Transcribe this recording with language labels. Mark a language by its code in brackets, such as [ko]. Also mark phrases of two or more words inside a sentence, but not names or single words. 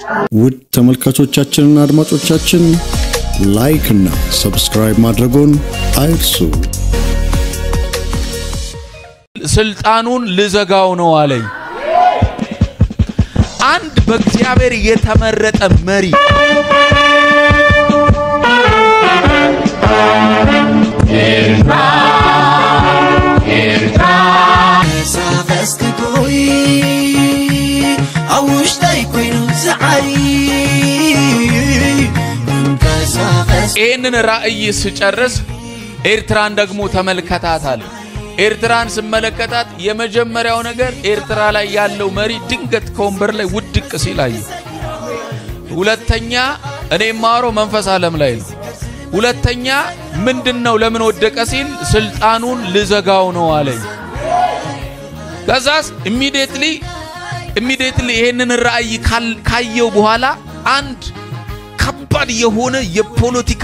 [am] ውድ ተመልካቾቻችንና አድማጮቻችን ላይክ እና ሰብስክራይብ ማድረጉን አይርሱ ስልጣኑን ልዘጋው ነው አለኝ አንድ በእግዚአብሔር የተመረጠ መሪ ኤርትራ ሳፈስክቶይ አውሽታይ ኮይኑ ዝዓሪ ይህንን ራእይ ስጨርስ ኤርትራን ደግሞ ተመልከታታል ኤርትራን ስመለከታት የመጀመሪያው ነገር ኤርትራ ላይ ያለው መሪ ድንገት ከወንበር ላይ ውድቅ ሲል አየሁ ሁለተኛ እኔ ማሮ መንፈስ ዓለም ላይ ነው ሁለተኛ ምንድነው ለምን ወደቀ ሲል ስልጣኑን ልዘጋው ነው አለኝ ከዛስ ኢሚዲየትሊ ይሄንን ራእይ ካየው በኋላ አንድ ከባድ የሆነ የፖለቲካ